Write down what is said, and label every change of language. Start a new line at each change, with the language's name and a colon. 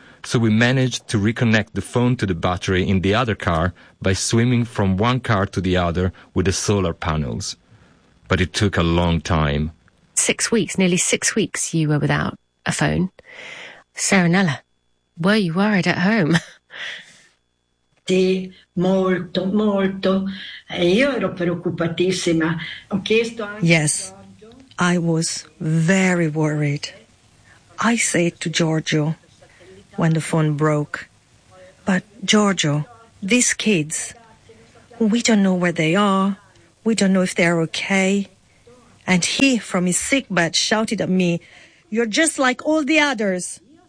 English: So we managed to reconnect the phone to the battery in the other car by swimming from one car to the other with the solar panels. But it took a long time. 6 weeks, nearly 6 weeks you were without a phone. Serenella, were you worried at home?
Italian: Sì, molto, molto. Io ero preoccupatissima. Ho chiesto anche.
English: Yes, I was very worried. I said to Giorgio when the phone broke, but Giorgio, these kids, we don't know where they are. We don't know if they're okay. And he, from his sickbed, shouted at me, "You're just like all the others.